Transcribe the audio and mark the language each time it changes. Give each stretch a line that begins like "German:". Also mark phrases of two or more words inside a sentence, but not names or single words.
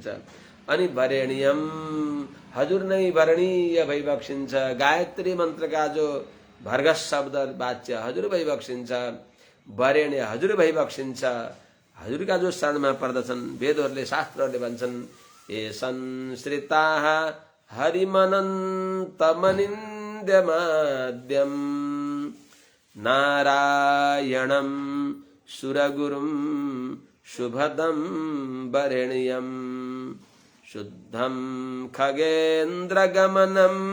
Nepali: अनि वरेण्यम हजुर नै वरणीय भइबक्सिन्छ। गायत्री मन्त्रका जो भर्गस शब्द वाच्य हजुर भइबक्सिन्छ, वरेण्य हजुर भइबक्सिन्छ। हजुरका जो शरणमा पर्दछन्, वेदहरूले शास्त्रहरूले भन्छन्,
Sanskrit: ए संश्रिताः हरिमनन्तमनिन्द्यमाद्यं नारायणं सुरगुरुं शुभदं वरेण्यं शुद्धं खगेन्द्रगमनं